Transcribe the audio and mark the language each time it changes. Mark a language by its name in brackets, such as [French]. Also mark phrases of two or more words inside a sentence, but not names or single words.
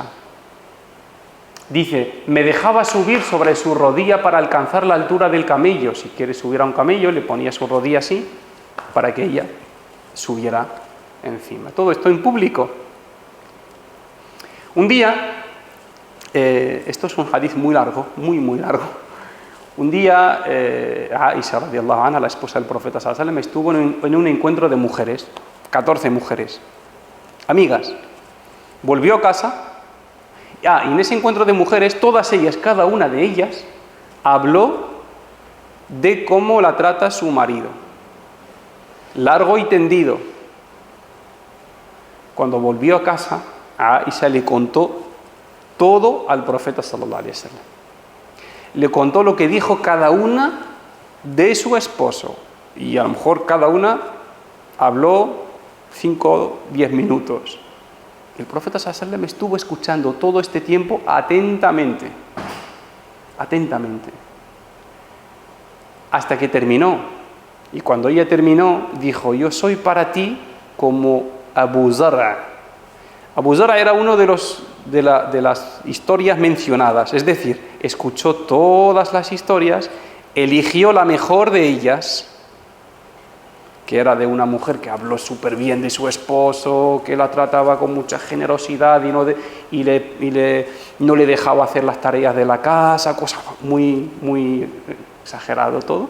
[Spanish] Dice, me dejaba subir sobre su rodilla para alcanzar la altura del camello. Si quiere subir a un camello, le ponía su rodilla así para que ella subiera encima. Todo esto en público. Un día, esto es un hadith muy largo, muy largo. Un día, [Arabic] عائشة رضي الله عنها, [Spanish] la esposa del profeta [Arabic] صلى الله عليه وسلم, [Spanish] estuvo en un encuentro de mujeres, 14 mujeres, amigas. Volvió a casa. Y en ese encuentro de mujeres, todas ellas, cada una de ellas, habló de cómo la trata su marido. Largo y tendido. Cuando volvió a casa, Aisha le contó todo al profeta [Arabic] صلى الله عليه وسلم. [Spanish] Le contó lo que dijo cada una de su esposo. Y a lo mejor cada una habló 5 o 10 minutos. El profeta [Arabic] صلى الله عليه وسلم [Spanish] estuvo escuchando todo este tiempo atentamente, hasta que terminó. Y cuando ella terminó, dijo, yo soy para ti como Abu Zar'a. Abu Zar'a era uno de las historias mencionadas, es decir, escuchó todas las historias, eligió la mejor de ellas, que era de una mujer que habló súper bien de su esposo, que la trataba con mucha generosidad y no le dejaba hacer las tareas de la casa, cosa muy exagerado todo.